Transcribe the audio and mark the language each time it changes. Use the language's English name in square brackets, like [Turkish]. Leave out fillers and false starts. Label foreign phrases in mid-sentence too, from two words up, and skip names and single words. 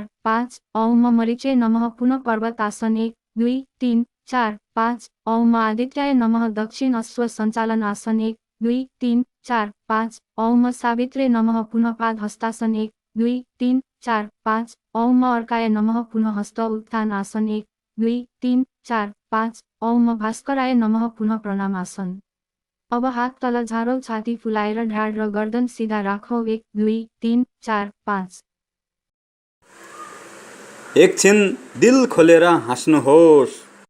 [Nepali] 5, [Sanskrit] ओम मरीचे नमः [Nepali] पुनः पर्वत आसन 1, 2, 3, 4, 5, [Sanskrit] ओम आदित्याय नमः [Nepali] दक्षिण अश्व सञ्चालन आसन 1, 2, 3, 4, 5, [Sanskrit] ओम सावित्रे नमः [Nepali] पुनः पाद हस्तासन 1, 2, 3, 4, 5, [Sanskrit] ओम अर्काय नमः [Nepali] पुनः हस्त उत्थान आसन 1, 2, 3, 4, 5, [Sanskrit] ओम भास्कराय नमः [Nepali] पुनः प्रणाम आसन। अब हात तल झारौ, छाती फुलाएर ढाड र गर्दन सिधा राखौ। 1, 2, 3, 4, 5। एकछिन दिल खोलेर हाँस्नुहोस्।